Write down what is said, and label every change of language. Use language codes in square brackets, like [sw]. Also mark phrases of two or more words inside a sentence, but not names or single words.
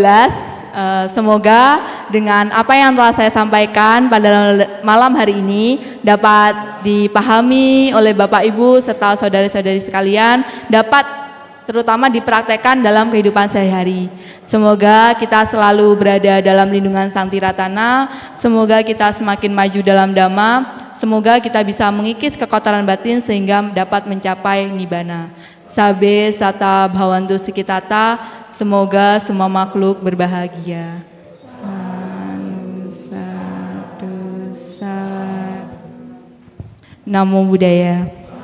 [id] Semoga dengan apa yang telah saya sampaikan pada malam hari ini dapat dipahami oleh Bapak Ibu serta saudari-saudari sekalian, dapat terutama dipraktekkan dalam kehidupan sehari-hari. Semoga kita selalu berada dalam lindungan Sang Tiratana, semoga kita semakin maju dalam Dhamma, semoga kita bisa mengikis kekotoran batin sehingga dapat mencapai Nibbana. [pi] Sabe sata bhavantu sukitata, [id] semoga semua makhluk berbahagia. [pi] Satu, Namo Buddhaya.